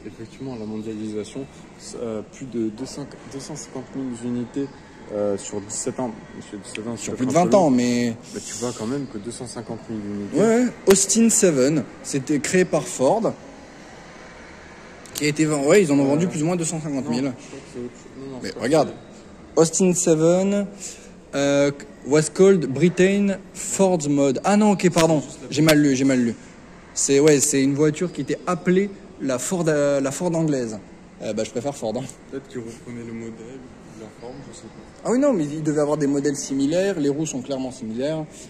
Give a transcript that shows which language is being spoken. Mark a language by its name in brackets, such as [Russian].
[French] Effectivement, la mondialisation, plus de 250 000 unités Sur 17 ans. Sur 17 ans, Sur plus de 20 ans, mais... Bah, tu vois quand même que 250 000 unités. Ouais, Austin 7, c'était créé par Ford. Qui a été vendu... Ouais, ils en ont vendu plus ou moins 250 000. Non, je crois que c'est autre chose. Non, Mais c'est pas regarde, [English] Austin 7 was called Britain Ford's Mod. [French] Ah non, ok, pardon, j'ai mal lu. C'est une voiture qui était appelée la Ford anglaise. Bah, je préfère Ford. Hein. Peut-être qu'ils reprenaient le modèle, la forme, je sais pas. Ah oui, non, mais il devait avoir des modèles similaires. Les roues sont clairement similaires.